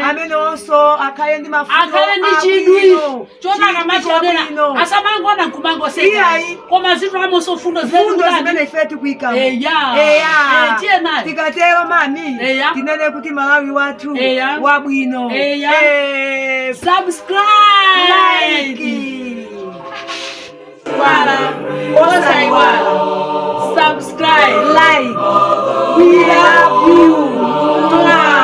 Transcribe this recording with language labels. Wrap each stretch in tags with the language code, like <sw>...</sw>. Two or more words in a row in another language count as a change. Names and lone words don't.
<ny>Amene onso akhale ndi mafuno Akhale ndi abwino. chidwi. Chona Chidwi akamationera. chabwino. Asamangona nkumango seka. Iyayi. Koma zinthu amonso fundo Fundo zenu zimene ife tikuyikamo. Eya. Eya. Eh, tiye nayo. Tikatero mami. Eya. Tinene kuti Malawi wathu. Eya. Wabwino. Eya.</ny> <en>Eh. Subscribe. Like.</en> <ny>Wala. Osaiwala.</ny> <en>Subscribe. Like. We love you.</en>